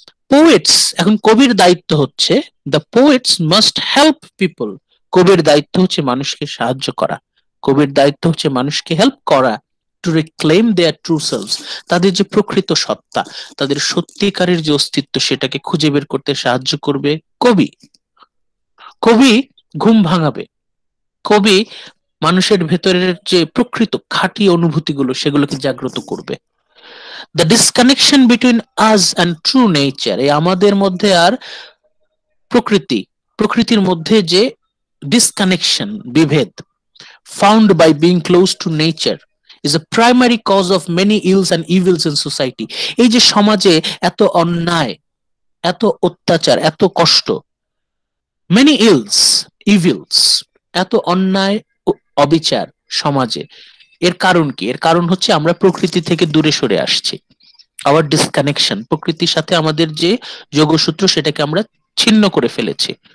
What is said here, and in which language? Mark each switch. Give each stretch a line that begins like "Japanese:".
Bangla: Poets, এখন কবির দায়িত্ব হচ্ছে,
English: the poets must help people,
Bangla: কবির দায়িত্ব হচ্ছে মানুষকে সাহায্য করা, কবির দায়িত্ব হচ্ছে মানুষকে হেল্প করা,
English: to reclaim their true selves,
Bangla: তাদের যে প্রকৃত সত্তা, তাদের সত্যিকারের যে অস্তিত্ব, সেটাকে খুঁজে বের করতে সাহায্য করবে কবি। কবি ঘুম ভাঙাবে, কবি মানুষের ভেতরের যে প্রকৃত খাঁটি অনুভূতিগুলো সেগুলোকে জাগ্রত করবে।
English: The disconnection between us and true nature,
Bangla: এই আমাদের মধ্যে আর প্রকৃতির মধ্যে যে ডিসকানেকশন, বিভেদ,
English: found by being close to nature is a primary cause of many ills and evils in society.
Bangla: এই যে সমাজে এত অন্যায়, এত অত্যাচার, এত কষ্ট,
English: many ills, evils,
Bangla: এত অন্যায়, অবিচার সমাজে, এর কারণ কি? এর কারণ হচ্ছে আমরা প্রকৃতি থেকে দূরে সরে আসছি।
English: our disconnection,
Bangla: প্রকৃতির সাথে আমাদের যে যোগসূত্র সেটাকে আমরা ছিন্ন করে ফেলেছি।